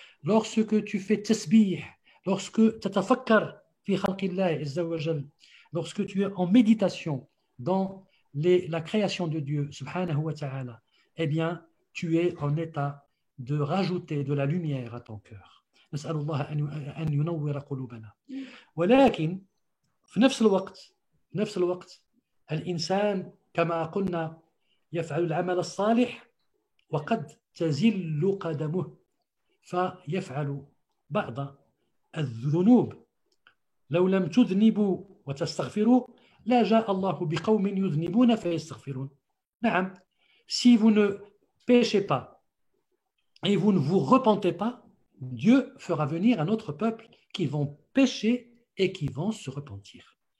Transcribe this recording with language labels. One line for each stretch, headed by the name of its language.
French: Lorsque tu fais tasbih, lorsque tu
Arabic: tafakkar fi khalqillah azza wa jalla,
French: lorsque tu es en méditation dans la création de Dieu,
Arabic: subhanahu wa ta'ala,
French: eh bien, tu es en état de rajouter de la lumière à ton cœur.
Arabic: نسأل الله أن ينور قلوبنا. ولكن في نفس الوقت الإنسان كما قلنا يفعل العمل الصالح وقد تزل قدمه فيفعل بعض الذنوب. لو لم تذنبوا وتستغفروا لا جاء الله بقوم يذنبون فيستغفرون.
French: نعم, si vous ne péchez pas et vous ne vous repentez pas, Dieu fera venir un autre peuple qui vont pécher et qui vont se repentir.